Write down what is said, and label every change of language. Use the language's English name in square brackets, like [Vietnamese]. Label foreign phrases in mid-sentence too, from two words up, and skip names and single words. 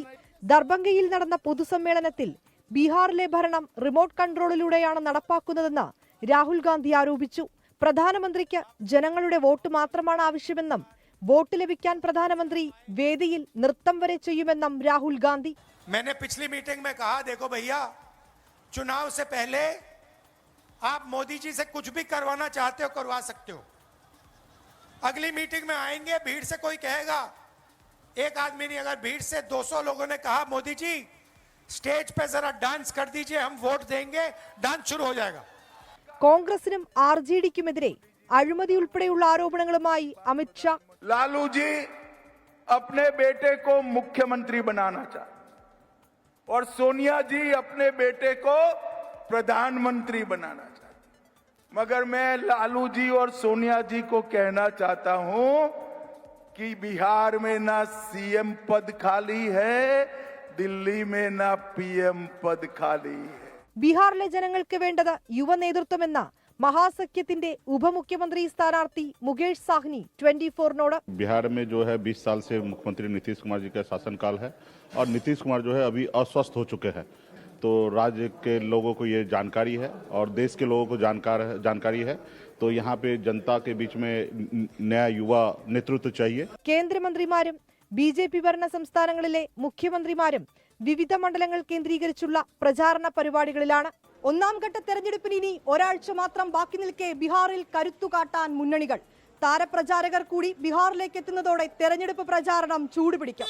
[Malayalam] ദർഭംഗയിൽ നടന്ന പൊതുസമ്മേളനത്തിൽ ബീഹാറിലെ ഭരണം റിമോട്ട് കൺട്രോളിലൂടെയാണ് നടപ്പാക്കുന്നതെന്ന് രാഹുൽ ഗാന്ധി ആരോപിച്ചു. പ്രധാനമന്ത്രിക്ക് ജനങ്ങളുടെ വോട്ട് മാത്രമാണ് ആവശ്യമെന്നും വോട്ട് ലഭിക്കാൻ പ്രധാനമന്ത്രി വേദിയിൽ നൃത്തം വരെ ചെയ്യുമെന്നും രാഹുൽ ഗാന്ധി. [Hindi] मैंने पिछली मीटिंग में कहा, देखो भैया, चुनाव से पहले आप मोदी जी से कुछ भी करवाना चाहते हो करवा सकते हो. अगली मीटिंग में आएंगे, भीड़ से कोई कहेगा, एक आदमी नहीं, अगर भीड़ से 200 लोगों ने कहा मोदी जी स्टेज पे जरा डांस कर दीजिए, हम वोट देंगे, डांस शुरू हो जाएगा. [Malayalam] കോൺഗ്രസിനും RJDക്കുമെതിരെ അഴിമതി ഉൾപ്പെടെയുള്ള ആരോപണങ്ങളുമായി അമിത്ഷാ. [Hindi] लालू जी अपने बेटे को मुख्यमंत्री बनाना चाहते और सोनिया जी अपने बेटे को प्रधानमंत्री बनाना चाहते, मगर मैं लालू जी और सोनिया जी को कहना चाहता हूं कि बिहार में ना CM पद खाली है, दिल्ली में ना PM पद खाली है. [Malayalam] ബീഹാറിലെ ജനങ്ങൾക്ക് വേണ്ടത് യുവ നേതൃത്വമെന്ന മഹാസഖ്യത്തിന്റെ ഉപമുഖ്യമന്ത്രി സ്ഥാനാർത്ഥി മുകേഷ് സാഹ്നി 24-നോട്. [Hindi] बिहार में जो है 20 साल से मुख्यमंत्री नीतीश कुमार जी का शासनकाल है और नीतीश कुमार जो है अभी अस्वस्थ हो चुके हैं, तो राज्य के लोगों को ये जानकारी है और देश के लोगों को जानकारी है, तो यहाँ पे जनता के बीच में नया युवा नेतृत्व चाहिए. [Malayalam] കേന്ദ്രമന്ത്രിമാരും BJP ഭരണ സംസ്ഥാനങ്ങളിലെ മുഖ്യമന്ത്രിമാരും വിവിധ മണ്ഡലങ്ങൾ കേന്ദ്രീകരിച്ചുള്ള പ്രചാരണ പരിപാടികളിലാണ്. ഒന്നാം ഘട്ട തെരഞ്ഞെടുപ്പിന് ഇനി ഒരാഴ്ച മാത്രം ബാക്കി നിൽക്കെ ബീഹാറിൽ കരുത്തുകാട്ടാൻ മുന്നണികൾ. താരപ്രചാരകർ കൂടി ബീഹാറിലേക്ക് എത്തുന്നതോടെ തെരഞ്ഞെടുപ്പ് പ്രചാരണം ചൂടുപിടിക്കും.